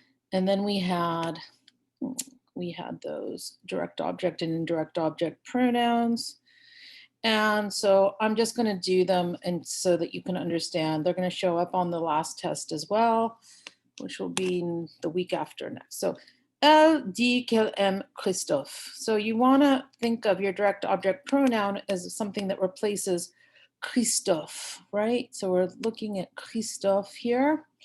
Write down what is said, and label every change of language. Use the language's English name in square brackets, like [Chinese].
[English] And then we had those direct object and indirect object pronouns. And so I'm just going to do them and so that you can understand. They're going to show up on the last test as well, which will be the week after next. [French] So, elle dit qu'elle aime Christophe. [English] So you want to think of your direct object pronoun as something that replaces Christophe, right? So we're looking at Christophe here.